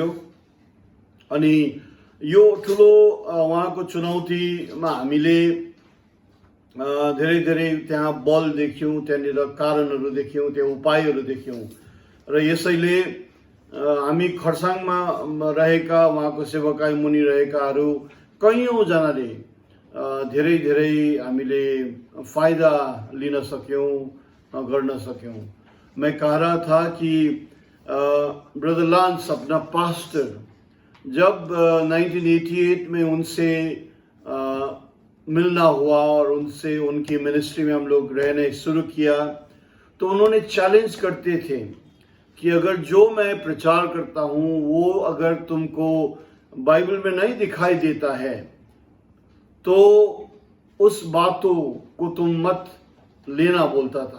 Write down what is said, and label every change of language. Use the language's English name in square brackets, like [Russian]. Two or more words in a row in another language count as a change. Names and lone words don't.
[Nepali] अनि यो ठुलो उहाँको चुनौतीमा हामीले धेरै धेरै त्यहाँ बल देख्यौँ, त्यहाँनिर कारणहरू देख्यौँ, त्यहाँ उपायहरू देख्यौँ। र यसैले हामी खरसाङमा रहेका उहाँको सेवकाई मुनि रहेकाहरू कैयौँजनाले धेरै धेरै हामीले फाइदा लिन सक्यौँ, गर्न सक्यौँ। [Hindi] मैं कह रहा था कि ब्रदर लांस अपना पास्टर जब 1988 में उनसे मिलना हुआ और उनसे उनकी मिनिस्ट्री में हम लोग रहने शुरू किया, तो उन्होंने चैलेंज करते थे कि अगर जो मैं प्रचार करता हूँ वो अगर तुमको बाइबल में नहीं दिखाई देता है तो उस बातों को तुम मत लेना, बोलता था।